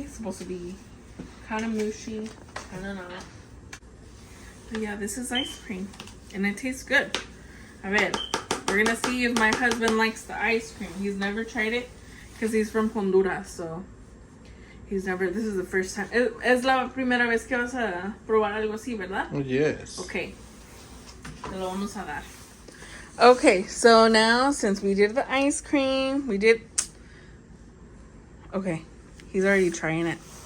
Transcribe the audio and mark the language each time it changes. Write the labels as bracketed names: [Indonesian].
[English] It's supposed to be kind of mushy, kind of not. But yeah, this is ice cream. And it tastes good. [Spanish] A ver, [English] we're gonna see if my husband likes the ice cream. He's never tried it because he's from Honduras, so he's never, this is the first time. [Spanish] Es la primera vez que vas a probar algo así, ¿verdad? [English] Oh, yes. [Spanish] Okay. Te lo vamos a dar. [English] Okay, so now since we did the ice cream, we did... Okay, he's already trying it.